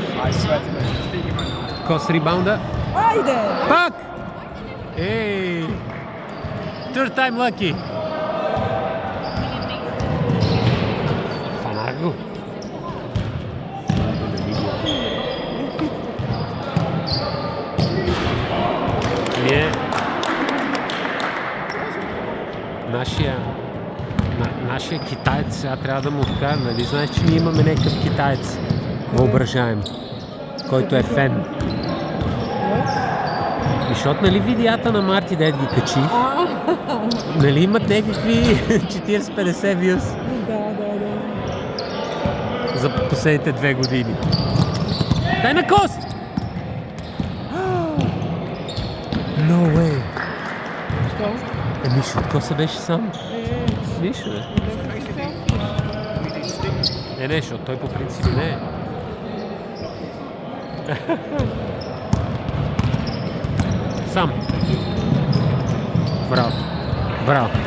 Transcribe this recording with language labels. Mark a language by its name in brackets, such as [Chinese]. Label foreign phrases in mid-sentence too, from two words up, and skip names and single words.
[Bulgarian] Кос ребаунда. Айде! Пак! Ей! [English] Third time lucky. [Bulgarian] Фанах го. Ние... Нашия китаец сега трябва да му вкара, нали знаеш, че ние имаме някакъв китаец въображаем, който е фен. Защото нали видеята на Марти дед ги качи, нали имат някакви 40-50 вюз за последните 2 години. Дай на Кос! [English] No way! [Bulgarian] Що? Мишо, Коса беше сам. Мишо, бе. Не, защото той по принцип не е. Сам. Браво. Браво.